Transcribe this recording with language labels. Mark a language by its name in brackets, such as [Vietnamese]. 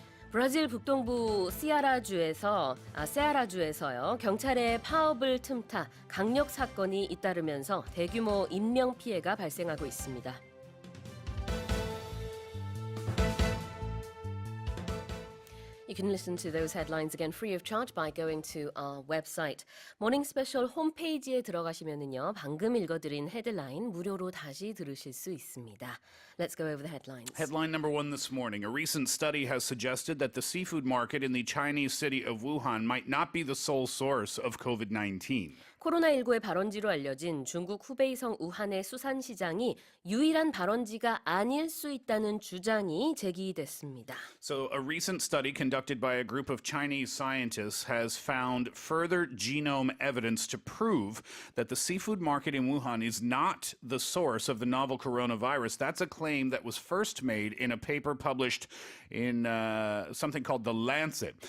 [Korean] 브라질 북동부 세아라주에서요. 경찰의 파업을 틈타 강력 사건이 잇따르면서 대규모 인명 피해가 발생하고 있습니다. [English] You can listen to those headlines again free of charge by going to our website. [Korean] 모닝 스페셜 홈페이지에 들어가시면은요. 방금 읽어드린 헤드라인 무료로 다시 들으실 수 있습니다. [English] Let's go over the headlines. Headline number one this morning. A recent study has suggested that the seafood market in the Chinese city of Wuhan might not be the sole source of COVID-19. [Korean] 코로나19의 발원지로 알려진 중국 후베이성 우한의 수산시장이 유일한 발원지가 아닐 수 있다는 주장이 제기됐습니다. [English] So a recent study conducted by a group of Chinese scientists has found further genome evidence to prove that the seafood market in Wuhan is not the source of the novel coronavirus. That's a claim that was first made in a paper published in something called The Lancet.